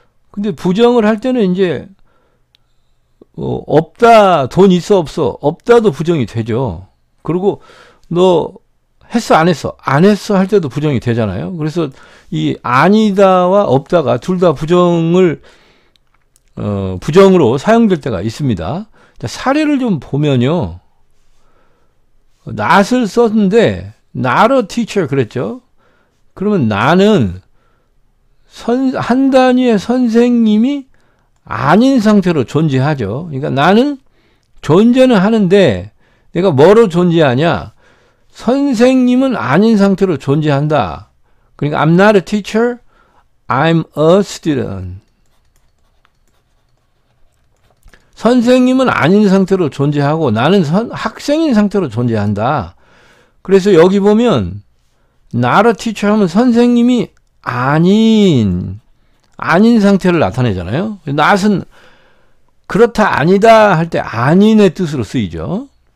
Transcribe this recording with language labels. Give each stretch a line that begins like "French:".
Korean: 근데 부정을 할 때는 이제 없다 돈 있어 없어 없다도 부정이 되죠. 그리고 너 했어 안 했어 안 했어 할 때도 부정이 되잖아요. 그래서 이 아니다와 없다가 둘 다 부정을 부정으로 사용될 때가 있습니다. 자, 사례를 좀 보면요. not을 썼는데
English: not a teacher
Korean: 그랬죠. 그러면 나는 한 단위의 선생님이 아닌 상태로 존재하죠. 그러니까 나는 존재는 하는데 내가 뭐로 존재하냐? 선생님은 아닌 상태로 존재한다.
English: 그러니까 I'm not a teacher, I'm a student.
Korean: 선생님은 아닌 상태로 존재하고 나는 학생인 상태로 존재한다. 그래서 여기 보면
English: not a teacher
Korean: 하면 선생님이 아닌 상태를 나타내잖아요. not은 그렇다 아니다 할 때 아닌의 뜻으로 쓰이죠.